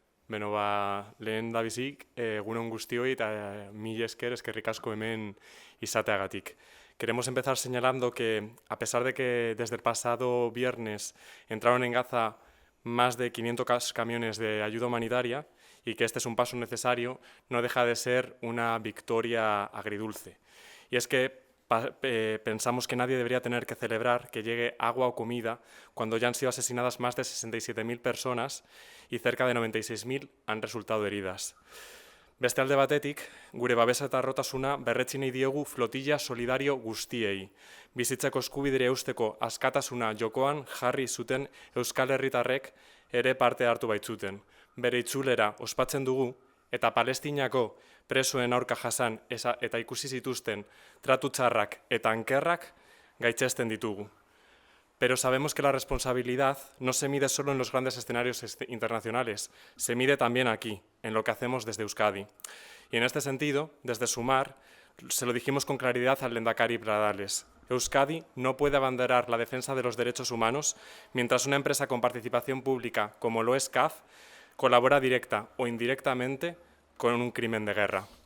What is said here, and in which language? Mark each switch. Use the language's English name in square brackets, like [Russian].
[Basque] Beno, lehen da bizik, egunon guztioi eta mila esker, eskerrik asko hemen izateagatik. [Spanish] Queremos empezar señalando que, a pesar de que desde el pasado viernes entraron en Gaza más de 500 camiones de ayuda humanitaria y que este es un paso necesario, no deja de ser una victoria agridulce. Y es que pensamos que nadie debería tener que celebrar que llegue agua o comida cuando ya han sido asesinadas más de 67.000 personas y cerca de 96.000 han resultado heridas. [Basque] Beste alde batetik, gure babesa eta errotasuna berretsi nahi diegu flotilla solidario guztiei. Bizitzeko eskubidea eusteko askatasuna jokoan jarri zuten Euskal Herritarrek ere parte hartu baitzuten. Bere itzulera ospatzen dugu eta Palestinako presoen aurka jasan eta ikusi zituzten tratu txarrak eta ankerrak gaitzesten ditugu. [Spanish] Pero sabemos que la responsabilidad no se mide solo en los grandes escenarios internacionales, se mide también aquí, en lo que hacemos desde Euskadi. Y en este sentido, desde Sumar, se lo dijimos con claridad al Lehendakari Pradales. Euskadi no puede abanderar la defensa de los derechos humanos mientras una empresa con participación pública, como lo es CAF, colabora directa o indirectamente con un crimen de guerra.